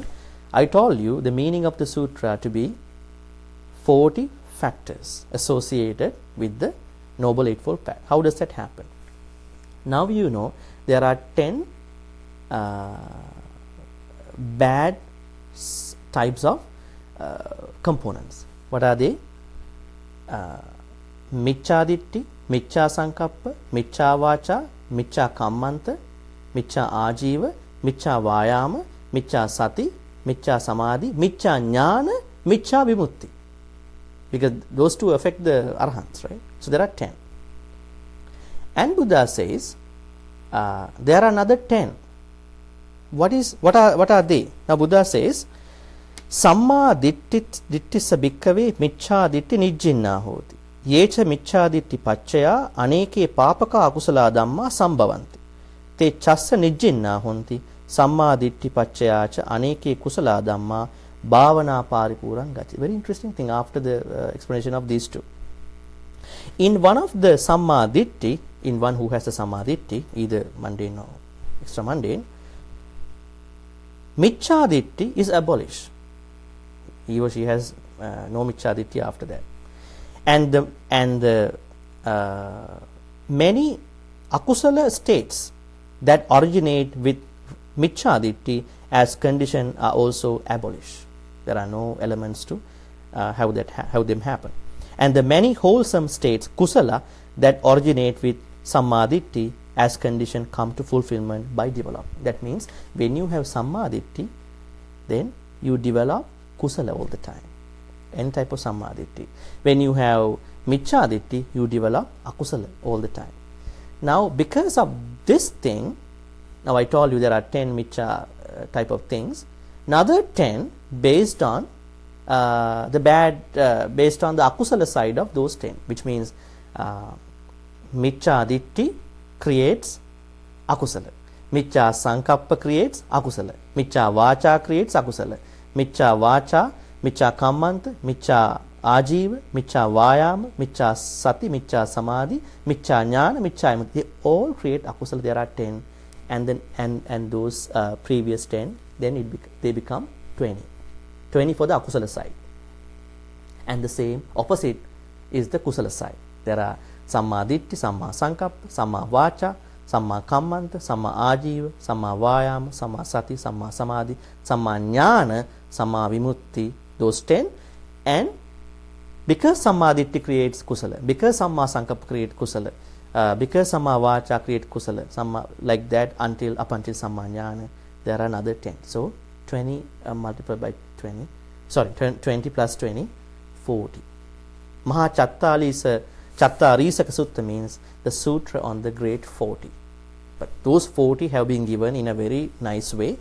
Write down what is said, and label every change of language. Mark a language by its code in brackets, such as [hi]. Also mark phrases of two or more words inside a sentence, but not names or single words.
[en] I told you the meaning of the sutra to be 40 factors associated with the Noble Eightfold Path. How does that happen? Now there are 10 bad types of components. What are they? [pi] Miccha ditti, Miccha sankappa, Miccha vacha, Miccha kammanta, Miccha ajiva, Miccha vayama, Miccha sati, Miccha samadhi, Miccha jnana, Miccha vimutti. [en] Because those two affect the arhants, right? So there are 10. And Buddha says there are another 10. What are they? Now Buddha says, [pi] Samma dittissa bhikkave miccha ditti nijjinna hoti. Yecha miccha ditti paccaya aneke papaka akusala dhamma sambhavanti. Te chassa nijjinna honti. Samma ditti paccayacha aneke kusala dhamma bhavana paripuran gati. [en] Very interesting thing after the explanation of these two. In one of the [pi] samma ditti, [en] in one who has a [pi] samma ditti, [en] either mundane or extra mundane, [pi] miccha ditti [en] is abolished. He or she has no [pi] miccha ditti [en] after that. And the many akusala states that originate with [pi] miccha ditti [en] as condition are also abolished. There are no elements to have them happen. And the many wholesome states, kusala, that originate with [pi] samma ditti [en] as condition come to fulfillment by development. That means when you have [pi] samma ditti, [en] then you develop kusala all the time. Any type of [pi] samma ditti. [en] When you have [pi] miccha ditti, [en] you develop akusala all the time. Now because of this thing, now I told you there are 10 miccha type of things. Another 10 based on based on the akusala side of those 10, which means [pi] miccha ditti [en] creates akusala, [pi] miccha sankappa [en] creates akusala, [pi] miccha vacha [en] creates akusala, [pi] miccha vacha, miccha kammanta, miccha ajiva, miccha vayama, miccha sati, miccha samadhi, miccha jnana, miccha vimutti. [en] They all create akusala. There are 10, and then and those previous 10, then they become 20 for the akusala side. And the same opposite is the kusala side. [pi] There are samma ditti, samma sankappa, samma vacha, samma kammanta, samma ajiva, samma vayama, samma sati, samma samadhi, samma jnana, samma vimutti, [en] those 10. And because [pi] samma ditti [en] creates kusala, because [pi] samma sankappa [en] creates kusala, because [pi] samma vacha [en] creates kusala, samma, like that up until [pi] samma jnana, [en] there are another 10. So 20 multiplied by 20, sorry, 20 plus 20, 40. Mahācattārīsaka Sutta means the sutra on the great 40. But those 40 have been given in a very nice way.